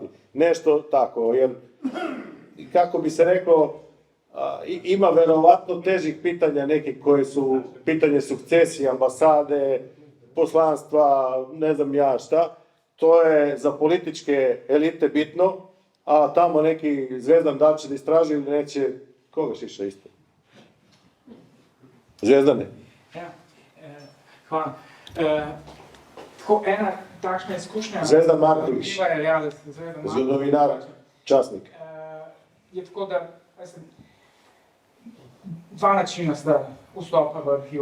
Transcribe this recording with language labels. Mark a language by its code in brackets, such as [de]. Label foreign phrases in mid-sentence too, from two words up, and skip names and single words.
[sr] Nešto tako, jer kako bi se reklo, ima verovatno težih pitanja nekih koje su pitanje sukcesije, ambasade, poslanstva, ne znam ja šta. To je za političke elite bitno, a tamo neki Zvezdan da li će da istraži ili neće, koga šiša isto? Zvezdane? [sl] Ja, hvala. Tako ena takšna izkušnja... Zvezdan Marković, zgodovinar, časnik. Je tako, da dva načina sta vstopa v arhiv.